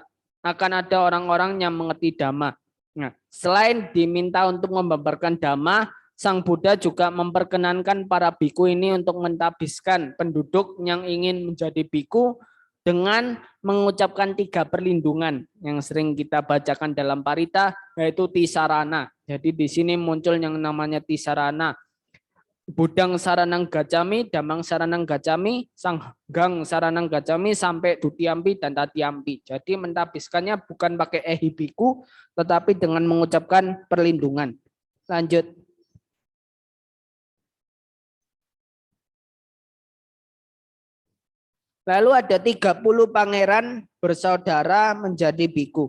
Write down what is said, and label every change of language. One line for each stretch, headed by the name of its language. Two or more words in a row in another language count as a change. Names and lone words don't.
Indonesian: Akan ada orang-orang yang mengerti Dhamma. Nah, selain diminta untuk membabarkan Dhamma, Sang Buddha juga memperkenankan para biku ini untuk mentabiskan penduduk yang ingin menjadi biku dengan mengucapkan 3 perlindungan yang sering kita bacakan dalam parita, yaitu tisarana. Jadi di sini muncul yang namanya tisarana.
Pali: Budang saranang gacami, damang saranang gacami, sanggang saranang gacami,
Indonesian: sampai dutiampi dan tatiampi. Jadi mentabiskannya bukan pakai biku, tetapi dengan mengucapkan perlindungan. Lanjut. Lalu ada 30 pangeran bersaudara menjadi biku.